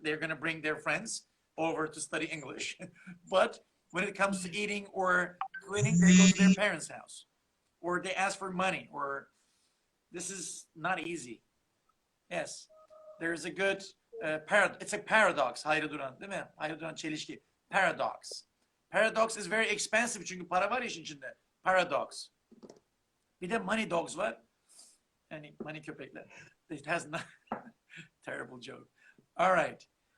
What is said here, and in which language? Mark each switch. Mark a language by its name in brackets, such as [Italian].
[English] They're going to bring their friends over to study English. But when it comes to eating or cleaning, they go to their parents' house or they ask for money, or this is not easy. Yes, there's a good it's a paradox. [Turkish] Hayri Duran, değil mi? Hayri Duran çelişki. Paradox. [English] Paradox is very expensive [Turkish] çünkü para var işin içinde. Paradox. Bir de [English] money dogs [Turkish] var. Yani money köpekler. [English] It has not terrible joke. All right.